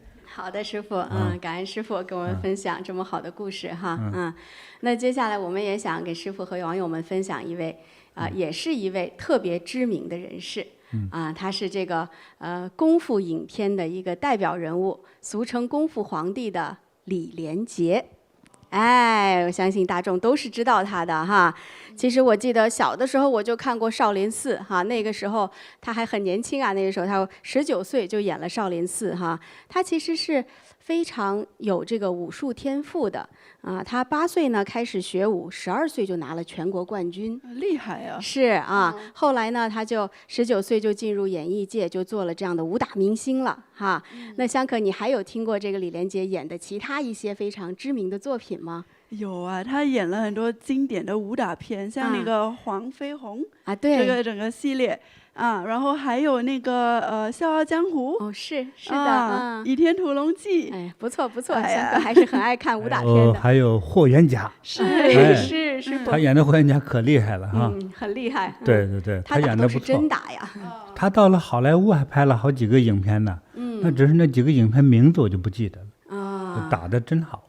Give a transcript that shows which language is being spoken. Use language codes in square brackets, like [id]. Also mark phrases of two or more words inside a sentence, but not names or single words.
[zh] 好的，師父，感恩師父跟我們分享這麼好的故事哈，那接下來我們也想給師父和網友們分享一位也是一位特別知名的人士，他是這個功夫影片的一個代表人物，俗稱功夫皇帝的李連杰。哎，我相信大眾都是知道他的哈。其實我記得小的时候我就看過《少林寺》哈，那個時候他還很年輕啊，那個時候他19歲就演了《少林寺》哈。他其實是非常有這個武術天賦的啊。他8歲呢開始學武，12歲就拿了全國冠軍，厲害啊！是啊，後來呢他就19歲就進入演藝界，就做了這樣的武打明星了哈。那香可，你還有聽過這個李連杰演的其他一些非常知名的作品吗？有啊，他演了很多經典的武打片，像那個《黃飛鴻》 對，這個整個系列啊，然後還有那個《笑傲江湖》 是的，倚天屠龍記》 哎，不錯不錯，香可還是很愛看武打片的。還有霍元甲，是，他演的霍元甲可厲害了哈，很厲害。对，他演的不錯。他真打呀。他到了好萊塢還拍了好幾個影片呢，那只是那幾個影片名字我就不記得了。打得真好。